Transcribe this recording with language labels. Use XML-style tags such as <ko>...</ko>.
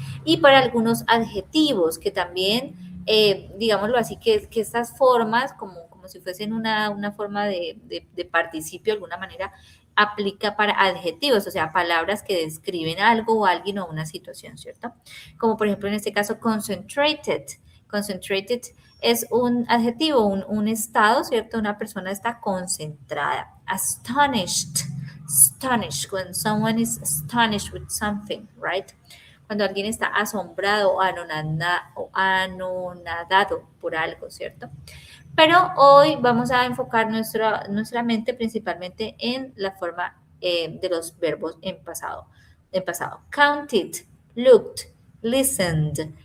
<es>Y para algunos adjetivos que también, digámoslo así, que estas formas, como si fuesen una forma de participio de alguna manera, aplica para adjetivos, o sea, palabras que describen algo o alguien o una situación, ¿cierto? Como por ejemplo en este caso concentrated. Concentrated es un adjetivo, un estado, ¿cierto? Una persona está concentrada. Astonished.</es> <en>Astonished, when someone is astonished with something, right?</en> <es>Cuando alguien está asombrado o anonadado por algo, ¿cierto? Pero hoy vamos a enfocar nuestra mente principalmente en la forma de los verbos en pasado.</es> <en>Counted, looked, listened.</en>